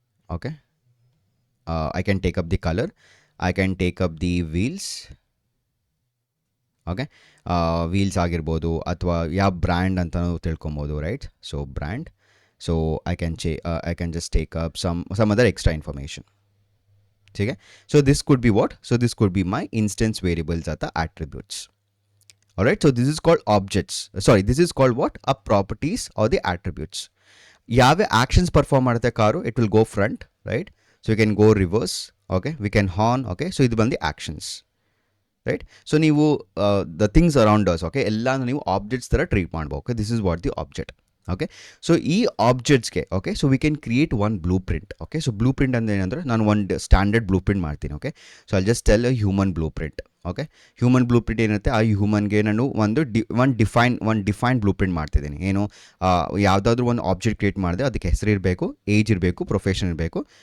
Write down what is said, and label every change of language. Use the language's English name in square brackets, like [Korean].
[English] Okay, I can take up the colour. I can take up the wheels. [Kannada] Okay, wheels ಆಗಿರ್ಬೋದು ಅಥವಾ ಯಾವ brand ಅಂತಲೂ ತಿಳ್ಕೊಬೋದು, right. So brand. [English] So I can just take up some other extra information. [Hindi] ठीक है. [English] So this could be what? So this could be my instance variables at the attributes. All right. So this is called objects. Sorry, this is called what? A properties or the attributes. [Kannada] Yave actions perform madutte karu, [English] it will go front, right? So we can go reverse. Okay, we can horn. Okay, so [Kannada] ಇದು ಬಂದು [English] actions, right? So ನೀವು the things around us, okay, [Kannada] ಎಲ್ಲಾನು ನೀವು [English] objects [Kannada] ತರ treat ಮಾಡಬೇಕು. [English] Okay, this is what the object. Okay, [Kannada] so ಈ ಆಬ್ಜೆಕ್ಟ್ಸ್ಗೆ, [English] Okay, so we can create one blueprint. [Kannada] Okay, so blue print ಅಂದರೆ ಏನಂದರೆ ನಾನು ಒಂದು ಸ್ಟ್ಯಾಂಡರ್ಡ್ ಬ್ಲೂ ಪ್ರಿಂಟ್ ಮಾಡ್ತೀನಿ. Okay, [English] So I'll just tell human blueprint. [Kannada] Okay, human blue print ಏನಿರುತ್ತೆ, ಆ ಹ್ಯೂಮನ್ಗೆ ನಾನು ಒಂದು ಡಿಫೈನ್ ಬ್ಲೂ ಪ್ರಿಂಟ್ ಮಾಡ್ತಿದ್ದೀನಿ. ಏನು, ಯಾವುದಾದ್ರೂ ಒಂದು ಆಬ್ಜೆಕ್ಟ್ ಕ್ರಿಯೇಟ್ ಮಾಡಿದೆ, ಅದಕ್ಕೆ ಹೆಸರು ಇರಬೇಕು, ಏಜ್ ಇರಬೇಕು, ಪ್ರೊಫೆಷನ್ ಇರಬೇಕು.